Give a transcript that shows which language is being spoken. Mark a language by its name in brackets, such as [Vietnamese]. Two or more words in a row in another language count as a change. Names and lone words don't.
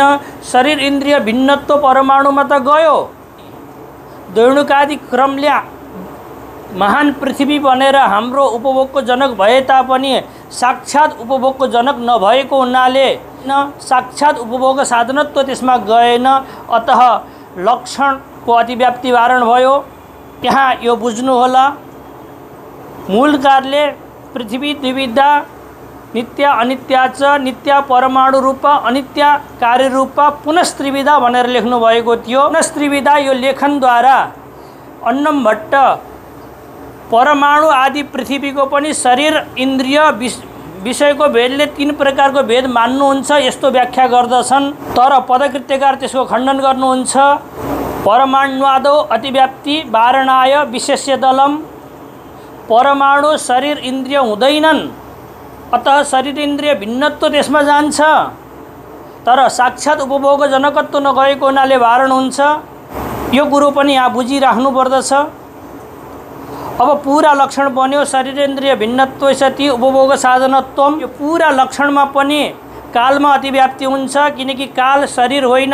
[Nepali] शरीर इन्द्रिय भिन्नत्व परमाणुमा त गयो। दैणुकादि क्रमले महान पृथ्वी बनेर हाम्रो उपभोगको जनक भए तापनि साक्षात् उपभोगको जनक नभएको हुनाले साक्षात् उपभोग साधनत्व त्यसमा गएन। अतः लक्षणको अतिव्याप्ति वारण भयो। यहाँ यो बुझ्नु होला। मूल कार्य [Sanskrit] पृथ्वी द्विविधा, नित्य अनित्या च, नित्य परमाणु रूप, अनित्य कार्य रूप, पुनस्त्रिविधा [Nepali] भनेर लेख्नु भएको थियो। पुनस्त्रिविधा यो लेखनद्वारा अन्नम भट्ट परमाणु आदि पृथ्वीको पनि शरीर इन्द्रिय विषयको भेदले तीन प्रकारको भेद मान्नुहुन्छ यस्तो व्याख्या गर्दछन्। तर पदकृत्यकार त्यसको खण्डन गर्नुहुन्छ। [Sanskrit] परमाणुवादो अतिव्याप्ति वारणाय विशेष्य दलम, [Nepali] परमाणु शरीर इन्द्रिय हुँदैनन्, अतः शरीर इन्द्रिय भिन्नत्व त्यसमा जान्छ। तर साक्षात् उपभोग जनकत्व नगएको हुनाले वारण हुन्छ। यो कुरो पनि यहाँ बुझिराख्नु पर्दछ। अब पूरा लक्षण बन्यो। [Sanskrit] शरीरेन्द्रिय भिन्नत्व सति उपभोग साधनत्व। [Nepali] यो पूरा लक्षणमा पनि कालमा अतिव्याप्ति हुन्छ, किनकि काल शरीर होइन।